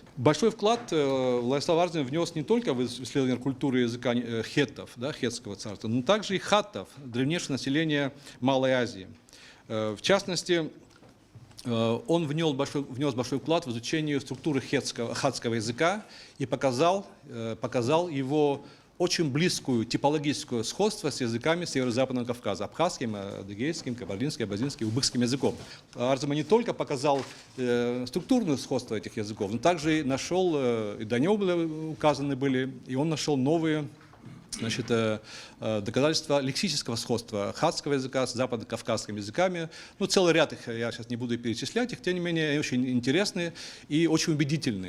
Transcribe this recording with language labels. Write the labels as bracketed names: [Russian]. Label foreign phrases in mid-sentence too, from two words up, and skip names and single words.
[Russian] Большой вклад Владислав Арзимб внес не только в исследование культуры и языка хеттов, да, хетского царства, но также и хаттов, древнейшего населения Малой Азии. В частности, он внес большой вклад в изучение структуры хатского языка и показал его очень близкую типологическое сходство с языками Северо-Западного Кавказа, абхазским, адыгейским, кабардинским, абазинским, узбекским языком. Арзимб не только показал структурное сходство этих языков, но также и нашел, и до него указаны были, и он нашел новые доказательства лексического сходства хатского языка с западно-кавказскими языками. Ну, целый ряд их, я сейчас не буду перечислять, их, тем не менее, они очень интересные и очень убедительные.